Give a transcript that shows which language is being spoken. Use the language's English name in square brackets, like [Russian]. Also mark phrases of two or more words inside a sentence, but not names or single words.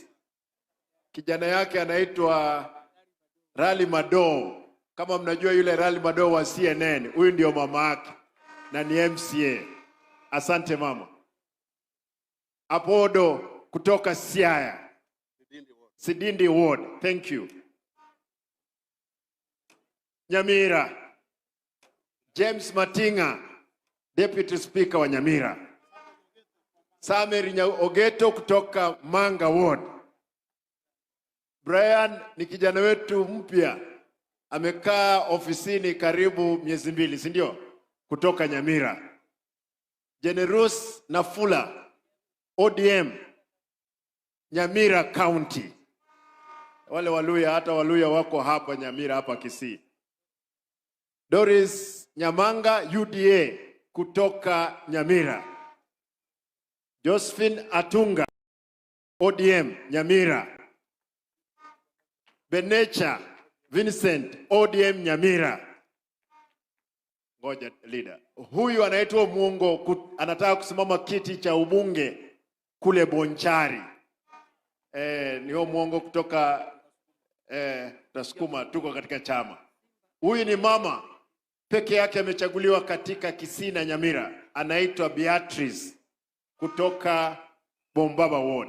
[Swahili] Kijana yake anaitwa Rally Mado. Kama mnajua yule Rally Mado wa CNN, huyu ndio mama yake na ni MCA. Asante mama. Apodo kutoka Siaya. Sidindi Ward. [English] Thank you. [Swahili] Nyamira. James Matinga, Deputy Speaker wa Nyamira. Samuel Ogeto kutoka Manga Ward. Brian ni kijana wetu mpya. Amekaa ofisini karibu miezi 2, si ndio? Kutoka Nyamira. Generous Nafula, ODM, Nyamira County. Wale Waluya, hata Waluya wako hapa Nyamira, hapa Kisii. Doris Nyamanga UDA kutoka Nyamira. Josephine Atunga ODM Nyamira. Benecha Vincent ODM Nyamira. Ngoja leader. Huyu anaitwa Muongo anataka kusimama kiti cha ubunge kule Bonchari. Ni huyo Muongo kutoka Tasukuma, tuko katika chama. Huyu ni mama peke yake amechaguliwa katika Kisii na Nyamira, anaitwa Beatrice kutoka Bombaba Ward.